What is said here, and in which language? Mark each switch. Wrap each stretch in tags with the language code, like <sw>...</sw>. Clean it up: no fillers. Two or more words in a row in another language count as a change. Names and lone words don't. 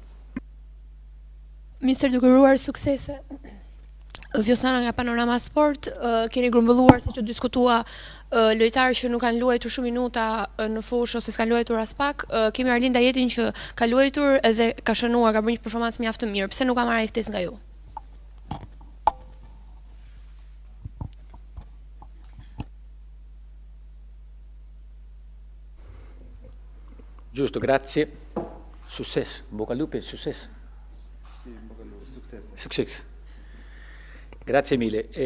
<sq>Mister, duke uruar suksese. Vjosana nga Panorama Sport, keni grumbulluar si që diskutua lojtarë që nuk kanë luajtur shumë minuta në fushë ose s'kan luajtur as pak. Kemi Arlinda Jetin që ka luajtur edhe ka shënuar, ka bërë një performancë mjaft të mirë. Pse nuk ka marrë ftesë nga ju?</sq> <it>Giusto, grazie. Successo, bocca al lupo e successo. Sì, bocca al lupo, successo. Successo. Grazie mille.</it>